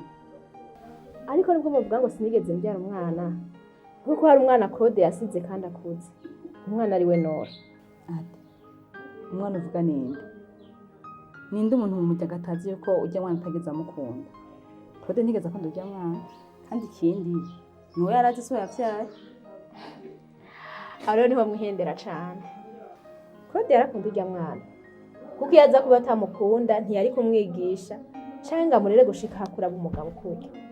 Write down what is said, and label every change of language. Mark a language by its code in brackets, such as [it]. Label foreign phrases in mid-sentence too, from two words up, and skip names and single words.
[rn] Ariko nibwo muvuga ngo sinigeze mbyara umwana kuko hari umwana Claude yasize kandi akuze. Umwana ari we Nora. Ati umwana uvuga ninde umuntu mu muryango atazi yuko ujya mwana utageze amukunda. Claude ntigeze akunda ujya mwana kandi ikindi niwe yarazi so yavyaye. Aro niho mwihendera cane. Claude yarakunda ujya mwana kuko yaza kuba atamukunda ntiyari kumwigisha canke amurere gushika hakura umugabo kurya.